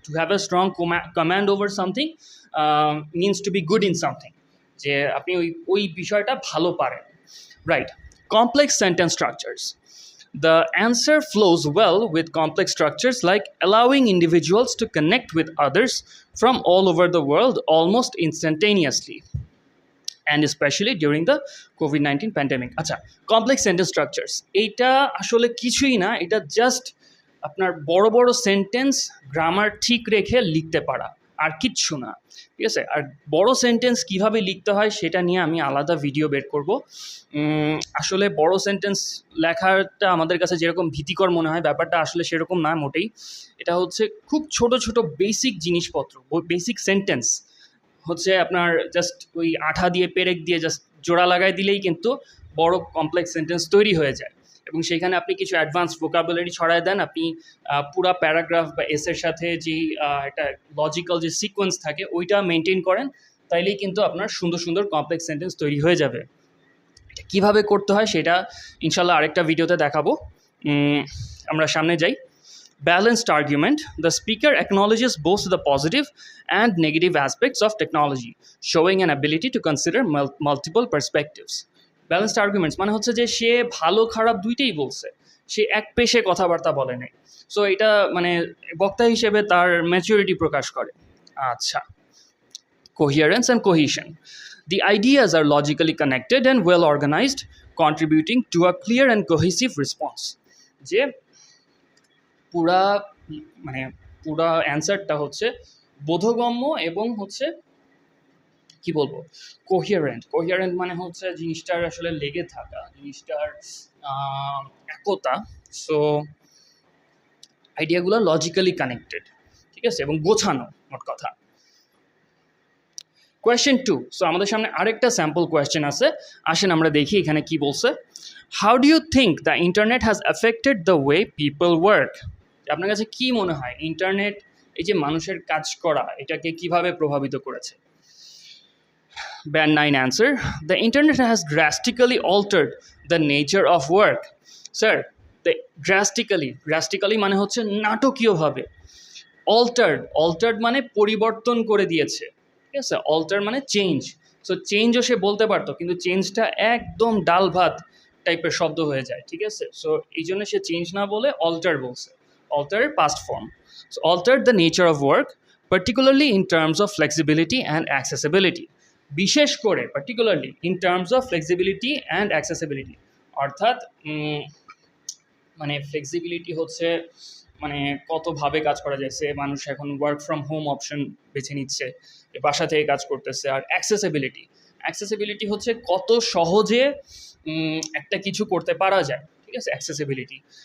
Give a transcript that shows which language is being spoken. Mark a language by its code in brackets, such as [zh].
[en] to have a strong command over something means to be good in something, [bn] যে আপনি ওই বিষয়টা ভালো পারেন. [en] Right. Complex sentence structures. The answer flows well with complex structures like allowing individuals to connect with others from all over the world almost instantaneously, and especially during the COVID-19 pandemic. [bn] আচ্ছা, [en] complex sentence structures [bn] এইটা আসলে কিছুই না, এটা just আপনার বড় বড় sentence grammar ঠিক রেখে লিখতে পারা, আর কিচ্ছু না, ঠিক আছে. আর বড় সেন্টেন্স কিভাবে লিখতে হয় সেটা নিয়ে আমি আলাদা ভিডিও বের করব. আসলে বড় সেন্টেন্স লেখাটা আমাদের কাছে যেরকম ভীতিকর মনে হয়, ব্যাপারটা আসলে সেরকম না মোটেই. এটা হচ্ছে খুব ছোট ছোট বেসিক জিনিসপত্র, বেসিক সেন্টেন্স হচ্ছে আপনার জাস্ট ওই আঠা দিয়ে পেরেক দিয়ে জাস্ট জোড়া লাগাই দিলেই কিন্তু বড় কমপ্লেক্স সেন্টেন্স তৈরি হয়ে যায়. এবং সেখানে আপনি কিছু অ্যাডভান্স ভোকাবুলারি ছড়ায় দেন, আপনি পুরা প্যারাগ্রাফ বা এসের সাথে যেই একটা লজিক্যাল যে সিকোয়েন্স থাকে ওইটা মেনটেন করেন, তাইলেই কিন্তু আপনার সুন্দর সুন্দর কমপ্লেক্স সেন্টেন্স তৈরি হয়ে যাবে. এটা কীভাবে করতে হয় সেটা ইনশাল্লাহ আরেকটা ভিডিওতে দেখাবো. আমরা সামনে যাই. [en] Balanced argument. The speaker acknowledges both the positive and negative aspects of technology, showing an ability to consider multiple perspectives. Balanced arguments [bn] মানে হচ্ছে যে সে ভালো খারাপ দুইটাই বলছে, সে এক পেশে কথাবার্তা বলে নাই. সো এটা মানে বক্তা হিসেবে তার ম্যাচুরিটি প্রকাশ করে. [en] আচ্ছা, coherence and cohesion. The ideas are logically connected and well organized, contributing to a clear and cohesive response. [bn] যে পুরা অ্যান্সারটা হচ্ছে বোধগম্য এবং হচ্ছে কি বলবো কোহিয়ারেন্ট মানে হচ্ছে জিনিসটার আসলে লেগে থাকা, জিনিসটার একতা. সো আইডিয়াগুলো লজিক্যালি কানেক্টেড, ঠিক আছে, এবং গোছানো মোট কথা. কোয়েশ্চেন 2. সো আমাদের সামনে আরেকটা স্যাম্পল কোয়েশ্চেন আছে, আসেন আমরা দেখি এখানে কি বলছে. [en] How do you think the internet has affected the way people work? [bn] আপনার কাছে কি মনে হয় ইন্টারনেট এই যে মানুষের কাজ করা এটাকে কিভাবে প্রভাবিত করেছে? [en] Band 9 answer. The internet has drastically altered the nature of work. [bn] Sir, [en] the drastically [bn] মানে হচ্ছে নাটকীয়ভাবে. Altered মানে পরিবর্তন করে দিয়েছে, ঠিক আছে. alter মানে চেঞ্জ. সো চেঞ্জও সে বলতে পারতো, কিন্তু চেঞ্জটা একদম ডাল ভাত টাইপের শব্দ হয়ে যায়, ঠিক আছে. সো এই জন্য সে চেঞ্জ না বলে alter বলছে. [en] alter past form. So altered the nature of work, particularly in terms of flexibility and accessibility. [bn] বিশেষ করে [en] particularly in terms of flexibility and accessibility. [bn] অর্থাৎ মানে ফ্লেক্সিবিলিটি হচ্ছে মানে কতভাবে কাজ করা যাচ্ছে, মানুষ এখন ওয়ার্ক ফ্রম হোম অপশন বেছে নিচ্ছে, বাসা থেকে কাজ করতেছে. আর অ্যাক্সেসিবিলিটি হচ্ছে কত সহজে একটা কিছু করতে পারা যায়, ঠিক আছে, অ্যাক্সেসিবিলিটি।